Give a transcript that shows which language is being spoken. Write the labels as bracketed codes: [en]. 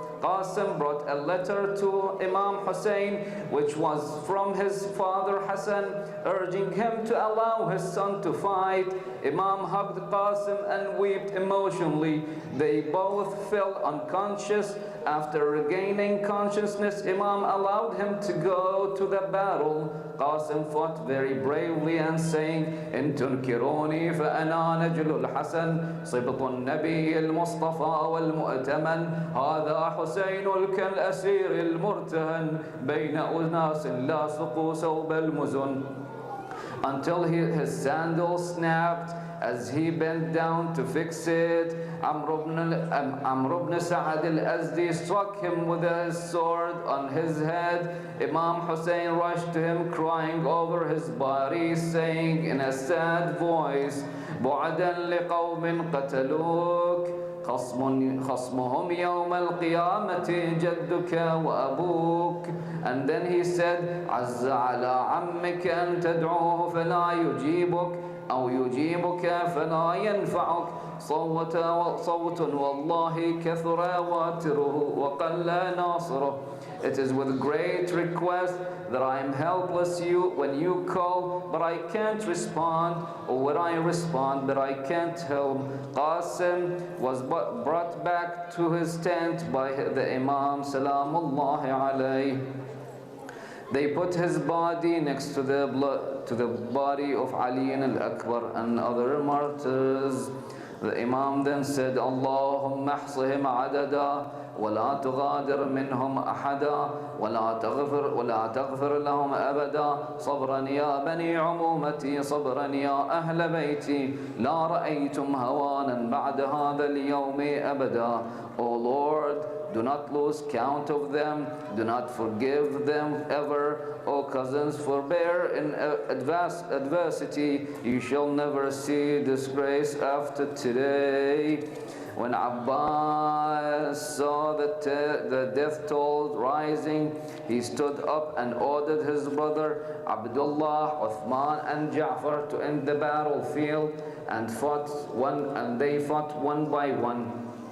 [en] Qasim brought a letter to Imam Hussain, which was from his father Hassan, urging him to allow his son to fight. Imam hugged Qasim and wept emotionally. They both fell unconscious. After regaining consciousness, Imam allowed him to go to the battle. Qasim fought very bravely and saying, [ar] إن تنكروني فأنا نجل الحسن صبط النبي المصطفى والمؤتمن هذا حسين كالأسير المرتهن بين أناس لا سقوا ثوب المزن. [en] Until his sandal snapped as he bent down to fix it. Amr ibn Sa'ad al-Azdi struck him with his sword on his head. Imam Hussain rushed to him, crying over his body, saying in a sad voice, [ar] بُعْدًا لِقَوْمٍ قَتَلُوكَ خصمهم يوم القيامة جدك وأبوك. [en] And then he said, [ar] عز على عمك أن تدعوه فلا يجيبك أو يجيبك فلا ينفعك صوت والله كثر واتره وقل ناصره. [en] It is with great request that I am helpless when you call, but I can't respond, or when I respond, but I can't help. Qasim was brought back to his tent by the Imam, Salamullahi alayhi. They put his body next to the body of Ali al-Akbar and other martyrs. The Imam then said, [ar] Allahumma ahsihim adada, ولا تغادر منهم أحدا ولا تغفر لهم أبدا صبرا يا بني عمومتي صبرا يا أهل بيتي لا رأيتم هوانا بعد هذا اليوم أبدا. [en] O Lord, do not lose count of them, do not forgive them ever. O cousins, forbear in adversity, you shall never see disgrace after today. When Abbas saw the death toll rising, he stood up and ordered his brother Abdullah, Uthman and Ja'far to end the battlefield, and they fought one by one.